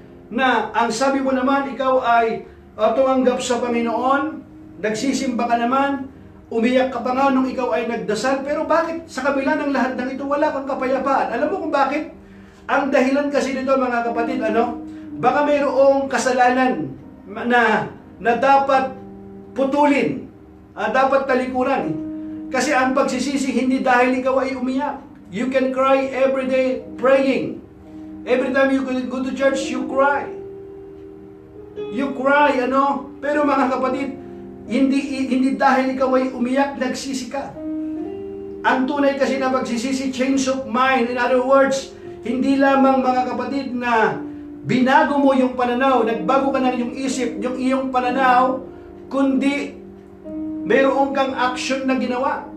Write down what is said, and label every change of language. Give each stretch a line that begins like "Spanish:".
Filipino: Na ang sabi mo naman, ikaw ay tumanggap sa Panginoon, nagsisimba ka naman, umiyak ka pa nga nung ikaw ay nagdasal, pero bakit sa kabila ng lahat ng ito, wala kang kapayapaan? Alam mo kung bakit? Ang dahilan kasi nito mga kapatid, baka mayroong kasalanan na dapat putulin, dapat talikuran. Kasi ang pagsisisi hindi dahil ikaw ay umiyak.
English: You can cry every day praying. Every time you go to church, you cry. You cry,
Filipino: Pero mga kapatid, hindi dahil ikaw ay umiyak, nagsisi ka. Ang tunay kasi na pagsisisi,
English: change of mind.
Filipino: In other words, hindi lamang mga kapatid na binago mo yung pananaw, nagbago ka na yung isip, yung iyong pananaw, kundi mayroon kang action na ginawa.